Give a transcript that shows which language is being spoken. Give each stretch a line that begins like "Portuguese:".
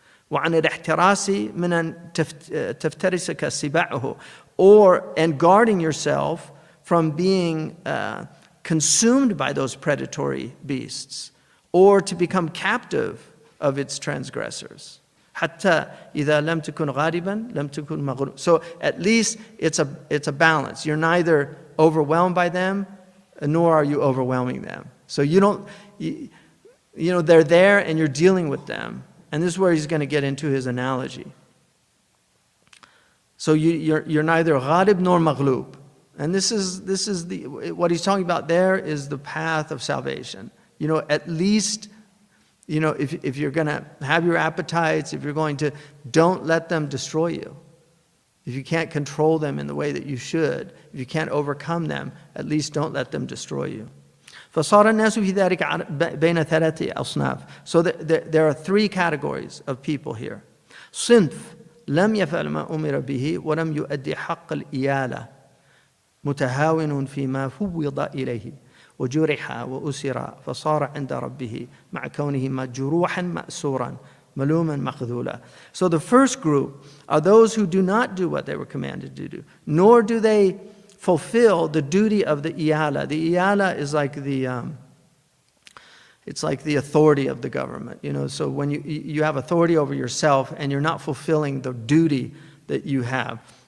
Arabic: وعن الاحتراس من أن تفترسك سباعه,
English: and guarding yourself from being consumed by those predatory beasts, or to become captive of its transgressors.
Arabic: حتى إذا لم تكن غالبا لم تكن مغلوب.
English: So at least it's a balance. You're neither overwhelmed by them, nor are you overwhelming them. So you don't, they're there and you're dealing with them. And this is where he's going to get into his analogy. So you're neither ghalib nor maghlub. And this is what he's talking about there is the path of salvation. At least, if you're going to have your appetites, if you're going to, don't let them destroy you. If you can't control them in the way that you should, if you can't overcome them, at least don't let them destroy you.
Arabic: فصار الناس في ذلك بين ثلاثة أصناف.
English: So there are three categories of people here.
Arabic: صنف لم يفعل ما أمر به ولم يؤدي حق الإيالة متهاون فيما فوض إليه وجرح وأسر فصار عند ربه مع كونه مجروحا مأسورا ملوما مخذولا.
English: So the first group are those who do not do what they were commanded to do, nor do they fulfill the duty of the iyala. The iyala is like it's like the authority of the government. So when you have authority over yourself and you're not fulfilling the duty that you have.